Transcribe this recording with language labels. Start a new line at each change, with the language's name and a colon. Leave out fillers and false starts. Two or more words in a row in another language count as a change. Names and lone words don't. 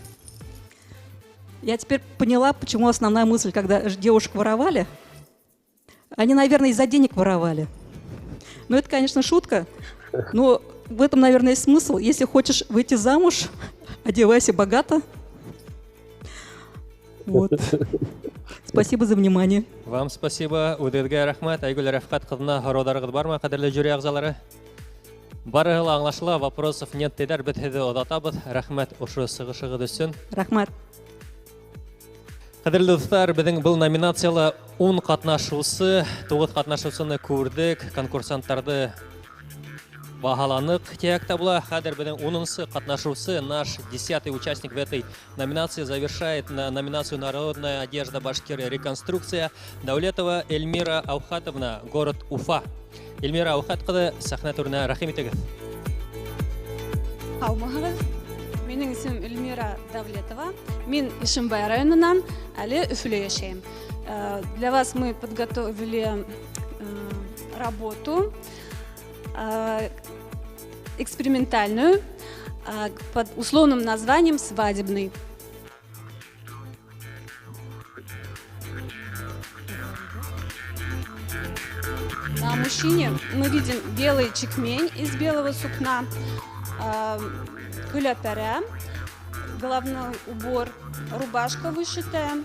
Russian: Я теперь поняла, почему основная мысль, когда девушек воровали, они, наверное, из-за денег воровали. Но это, конечно, шутка, но в этом, наверное, есть смысл. Если хочешь выйти замуж, одевайся богато. Вот. Спасибо за внимание. Вам спасибо.
Bashkir: Үдерге рахмат. Айгүл Рәфкат кызына һорауларыгыз бармы, кадерле жюри агзалары? Барыгы ла аңлашыла,
Russian: вопросов нет
Bashkir: диләр, бит һеҙҙе оҙатабыҙ. Рәхмәт ошо сығышығыҙ өсөн. Рахмат. Кадерле дуҫтар, беҙҙең был номинацияла 10 ҡатнашыусы, 9 ҡатнашыусыны күрдек, конкурсанттарҙы баһаланыҡ тиәктә була. Хәҙер беҙҙең 10-сы ҡатнашыусы,
Russian: наш 10-й участник в этой номинации завершает на номинацию «Народная одежда Башкирия. Реконструкция» Дәүләтова Эльмира Аухатовна, город Уфа.
Bashkir: Эльмира Аухат ҡыҙы, сәхнә түренә рәхим итегеҙ. Һаумыһығыҙ. Минең исемем Эльмира Давлетова. Мин Ишембай районынан, әле Өфөлә йәшәйем.
Russian: Для вас мы подготовили работу экспериментальную под условным названием «Свадебный». На мужчине мы видим белый чекмень из белого сукна, көләпәрә, головной убор, рубашка вышитая.